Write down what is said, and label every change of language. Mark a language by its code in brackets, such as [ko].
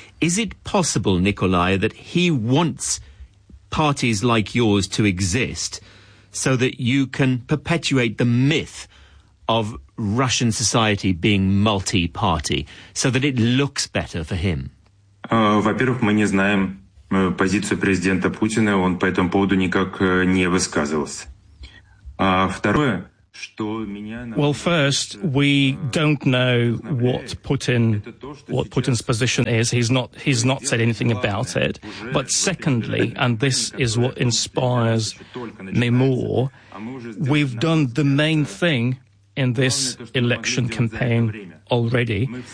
[en] Is it possible, Nikolai, that he wants parties like yours to exist so that you can perpetuate the myth of Russian society being multi-party so that it looks better for him? [ru] Во-первых, мы не знаем позицию президента Путина, он по этому поводу никак не высказывался. Второе, что меня... [en] Well, first, we don't know what Putin's position is. He's not said anything about it. But secondly, and this is what inspires me more, we've done the main thing in this election campaign already.